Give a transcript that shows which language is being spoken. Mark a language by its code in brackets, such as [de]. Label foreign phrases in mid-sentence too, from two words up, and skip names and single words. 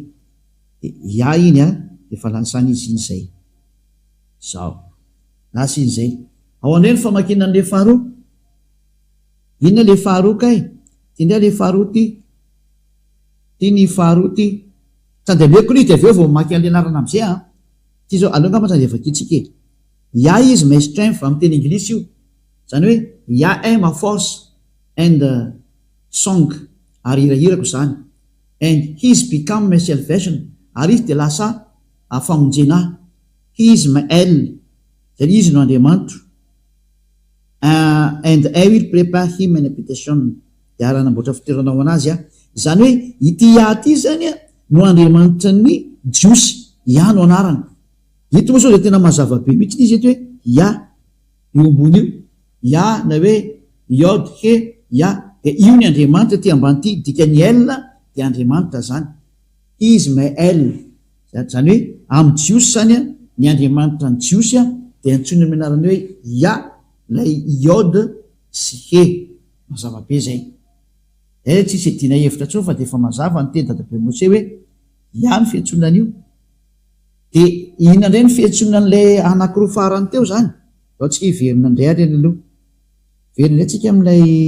[mg] de iny a de fa lansany izy iny zay zao lasa iny zay ao andray ny famakina an'le faharoa inona le faharoa kay ty ndray le faharoa ty ny faharoa ty tandemeko ny de avy eo vao maky an'le anarana amizay ty zao aloha ngamba tandevakitsika [en] is my strength [mg] amin'ny teny anglisy io zany hoe [en] am a force and song [mg] ary hirahirako zany [en] and he's become my salvation [mg] ary izy de lasa famonjena [en] he is my [mg] zany izy no Andriamanitro [en] and I will prepare him an habitation [mg] de aranamboatra fitoeranao anazy zany hoe ity ty zany no Andriamanitra ny jiosy no anarany ito moa sao de tena mazava be mihitsy izy eto hoe io ambony io na hoe Yod he de io ny Andriamanitra ty ambany ty dikany de Andriamanitra zany [en] is my [mg] zany hoe amin'ny jiosy zany ny Andriamanitra ny jiosy de antsony menarany hoe lay Yod sy he mazava be zay tsisy dina hevitra tso fa de efa mazava ny teny dadabe Mose hoe ny fiantsonan'io de ina indray ny fiantsonan'lay anankiroa farany teo zany ao tsika hiverina indray ary aloha verina indray tsika am'ilay